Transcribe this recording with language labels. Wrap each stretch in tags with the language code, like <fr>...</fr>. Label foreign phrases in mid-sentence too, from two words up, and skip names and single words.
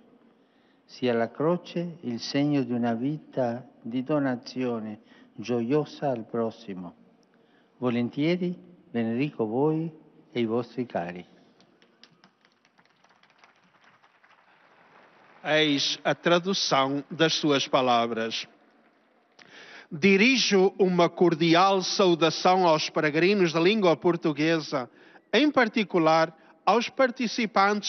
<it>Sia la croce il segno di una vita di donazione gioiosa al prossimo. Volentieri benedico voi e i vostri cari.</it> <pt>Eis a tradução das suas palavras. Dirijo uma cordial saudação aos peregrinos da língua portuguesa, em particular aos participantes</pt>